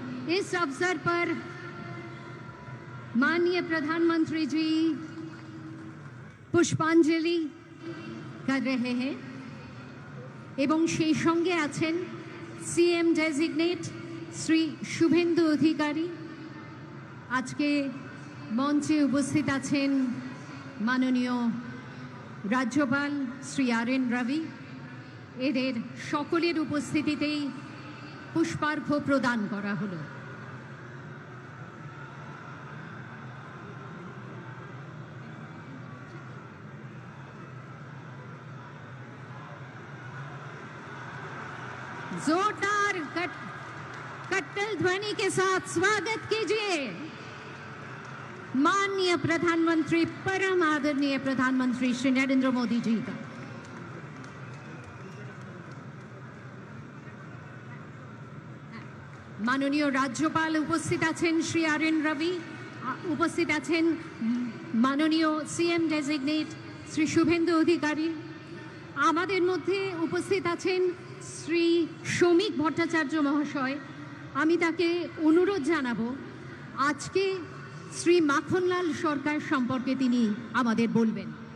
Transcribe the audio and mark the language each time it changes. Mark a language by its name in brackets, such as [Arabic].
[Hindi] इस अवसर पर माननीय प्रधानमंत्री जी पुष्पांजलि कर रहे हैं एवं [Bangla] সেই সঙ্গে আছেন [Hindi] सीएम डेजिग्नेट श्री शुभेंदु अधिकारी। [Bangla] আজকে মঞ্চে উপস্থিত আছেন মাননীয় রাজ্যপাল শ্রী আরএন রবি। এদের সকলের উপস্থিতিতেই পুষ্পার্ঘ্য প্রদান করা হলো। [Hindi] जोरदार कट्टल ध्वनि के साथ स्वागत कीजिए माननीय प्रधानमंत्री, परम आदरणीय प्रधानमंत्री श्री नरेंद्र मोदी जी का। माननीय राज्यपाल उपस्थित आছেন श्री आरएन रवि, उपस्थित आছেন माननीय सीएम डेजिग्नेट श्री शुभेंदु अधिकारी। [Bangla] আমাদের মধ্যে উপস্থিত আছেন শ্রী শমিক ভট্টাচার্য মহাশয়। আমি তাকে অনুরোধ জানাবো আজকে শ্রী মাখনলাল সরকার সম্পর্কে তিনি আমাদের বলবেন।